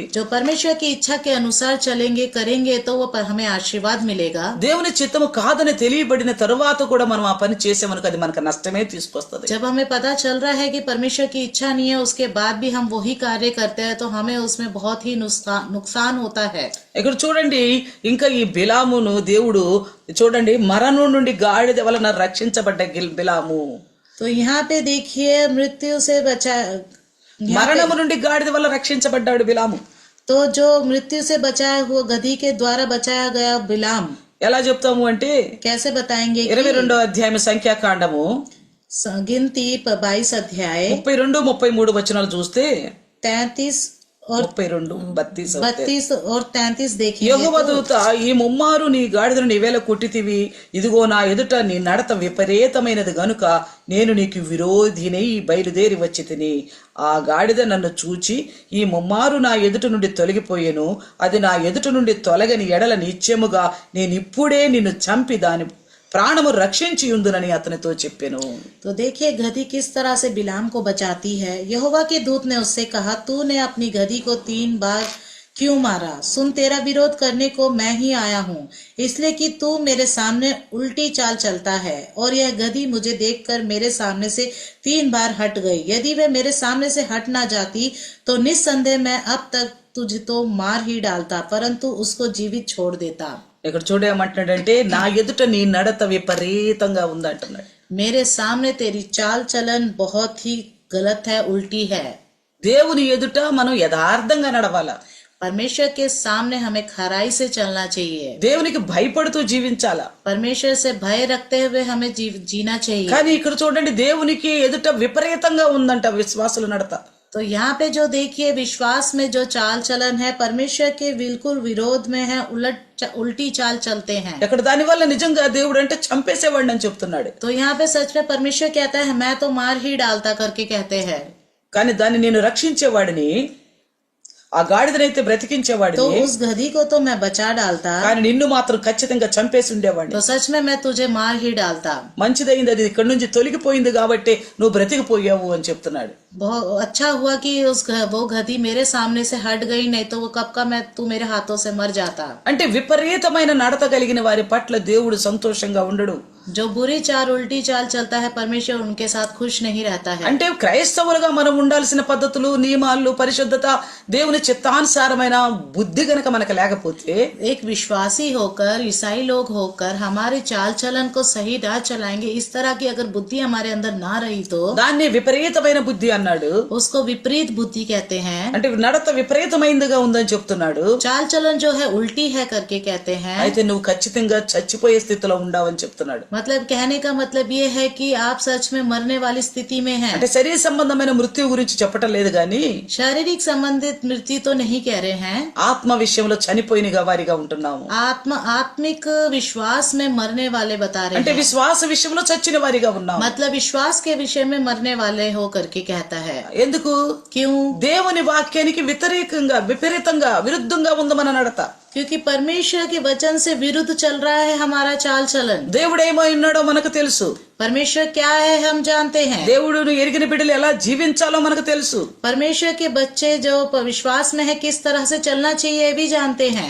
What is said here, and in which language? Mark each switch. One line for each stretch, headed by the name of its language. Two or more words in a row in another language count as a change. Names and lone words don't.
Hindi: जो परमेश्वर की इच्छा के अनुसार चलेंगे करेंगे तो वो हमें आशीर्वाद मिलेगा।
Telugu: దేవుని చిత్తము కాదని తెలియబడిన తరువాత కూడా మనం ఆ పని చేసేమనుకు అది మనకు నష్టమే తీసుకొస్తుంది.
Hindi: जब हमें पता चल रहा है कि परमेश्वर की इच्छा नहीं है उसके बाद भी हम वही कार्य करते हैं तो हमें उसमें बहुत ही नुकसान होता है।
Telugu: ఇక్కడ చూడండి, ఇంకా ఈ బిలామును దేవుడు చూడండి మరణం నుండి గాడిద వలన రక్షించబడ్డ బిలాము.
Hindi: तो यहाँ पे देखिए मृत्यु से बचा,
Telugu: మరణము నుండి గాడిద వల్ల రక్షించబడ్డాడు బిలాము.
Hindi: तो जो मृत्यु से बचाया हुआ गधी के द्वारा बचाया गया बिलाम
Telugu: ఎలా చెప్తాము అంటే
Hindi: कैसे बताएंगे?
Telugu: 22వ అధ్యాయం సంఖ్యాకాండము
Hindi: गिनती 22 अध्याय
Telugu: 32, 33 वचनाలు చూస్తే
Hindi: 33 और 32, 32 32 और 33 देखिए।
Telugu: యెహోవా దూత ఈ ముమ్మారు నీ గాడిదను నీవేళ కొట్టితివి, ఇదిగో నా ఎదుట నీ నడత విపరీతమైనది గనుక నేను నీకు విరోధినై బయలుదేరి వచ్చి తిని ఆ గాడిద నన్ను చూచి ఈ ముమ్మారు నా ఎదుట నుండి తొలగిపోయేను, అది నా ఎదుట నుండి తొలగని ఎడల నిత్యముగా నేనిప్పుడే నిన్ను చంపి దాని ప్రాణము రక్షించి ఉందునని అతనితో చెప్పెను.
Hindi: तो देखिए गधी किस तरह से बिलाम को बचाती है। यहोवा के दूत ने उससे कहा तूने अपनी गधी को 3 बार क्यों मारा? सुन तेरा विरोध करने को मैं ही आया हूँ, इसलिए कि तू मेरे सामने उल्टी चाल चलता है। और यह गधी मुझे देखकर मेरे सामने से 3 बार हट गई। यदि वह मेरे सामने से हट ना जाती तो निस्संदेह मैं अब तक तुझे तो मार ही डालता, परंतु उसको जीवित छोड़ देता।
Telugu: ఇక్కడ చూడేమంటున్నాడంటే నా ఎదుట నీ నడత విపరీతంగా ఉందంటున్నాడు.
Hindi: मेरे सामने तेरी चाल चलन बहुत ही गलत है, उल्टी है।
Telugu: దేవుని ఎదుట మనం యథార్థంగా నడవాలా.
Hindi: परमेश्वर के सामने हमें खराई से चलना चाहिए।
Telugu: దేవునికి భయపడుతూ జీవించాలా.
Hindi: परमेश्वर से भय रखते हुए हमें जीना चाहिए।
Telugu: కానీ ఇక్కడ చూడండి దేవునికి ఎదుట విపరీతంగా ఉందంట విశ్వాసుల నడత.
Hindi: तो यहाँ पे जो देखिए विश्वास में जो चाल चलन है परमेश्वर के बिल्कुल विरोध में है, उल्टी चाल चलते हैं।
Telugu: ఇక్కడ దాని వల్ల నిజంగా దేవుడు అంటే చంపేసేవాడిని అని చెప్తున్నాడు.
Hindi: तो यहाँ पे सच में परमेश्वर कहता है मैं तो मार ही डालता करके कहते हैं।
Telugu: కానీ దాన్ని నేను రక్షించేవాడిని, ఆ గాడిదనైతే బ్రతికించేవాడిని,
Hindi: तो उस गधी को तो मैं बचा डालता,
Telugu: కానీ నిన్ను మాత్రం ఖచ్చితంగా చంపేసి ఉండేవాడిని.
Hindi: तो सच में मैं तुझे मार ही डालता।
Telugu: మంచిదైంది అది ఇక్కడ నుంచి తొలగిపోయింది కాబట్టి నువ్వు బ్రతికిపోయావు అని చెప్తున్నాడు.
Hindi: बहुत अच्छा हुआ कि वो गधी मेरे सामने से हट गई, नहीं तो वो कब का मैं तू मेरे हाथों से मर जाता।
Telugu: అంటే విపరీతమైన నడత కలిగిన వారి పట్ల దేవుడు సంతోషంగా ఉండడు.
Hindi: जो बुरी चाल उल्टी चाल चलता है परमेश्वर उनके साथ खुश नहीं रहता है।
Telugu: అంటే క్రైస్తవులుగా మనం ఉండాల్సిన పద్ధతులు నియమాలు పరిశుద్ధత దేవుని చిత్తానుసారమైన బుద్ధి గనక మనకు లేకపోతే,
Hindi: एक विश्वासी होकर ईसाई लोग होकर हमारे चाल चलन को सही ना चलाएंगे, इस तरह की अगर बुद्धि हमारे अंदर ना रही तो
Telugu: దాన్ని విపరీతమైన బుద్ధి అన్నాడు.
Hindi: उसको विपरीत बुद्धि कहते हैं।
Telugu: అంటే నడత విపరీతమైందిగా ఉందని చెప్తున్నాడు.
Hindi: चाल चलन जो है उल्टी है करके कहते हैं।
Telugu: అయితే నువ్వు ఖచ్చితంగా చచ్చిపోయే స్థితిలో ఉండవని చెప్తున్నాడు.
Hindi: मतलब कहने का मतलब ये है कि आप सच में मरने वाली स्थिति में हैं।
Telugu: అంటే శరీర సంబంధమైన మృత్యు గురించి చెప్పటం లేదు గాని
Hindi: शारीरिक संबंधित मृत्यु तो नहीं कह रहे हैं,
Telugu: ఆత్మ విషయంలో చనిపోయిన వారిగా ఉంటున్నాము.
Hindi: आत्मिक विश्वास में मरने वाले बता रहे
Telugu: అంటే
Hindi: हैं।
Telugu: విశ్వాస విషయంలో చచ్చిన వారిగా ఉన్నాము.
Hindi: मतलब विश्वास के विषय में मरने वाले हो करके कहता है।
Telugu: ఎందుకు?
Hindi: क्यों?
Telugu: దేవుని వాక్యానికి విపరీతంగా విరుద్ధంగా ఉంది మన నడత.
Hindi: क्योंकि परमेश्वर के वचन से विरुद्ध चल रहा है हमारा चाल चलन।
Telugu: దేవుడు ఏమై ఉన్నాడో మనకు తెలుసు.
Hindi: परमेश्वर क्या है हम जानते हैं।
Telugu: దేవుడును ఎరిగిన బిడ్డలు ఎలా జీవించాలో మనకు తెలుసు.
Hindi: परमेश्वर के बच्चे जो विश्वास में है किस तरह से चलना चाहिए ये भी जानते हैं।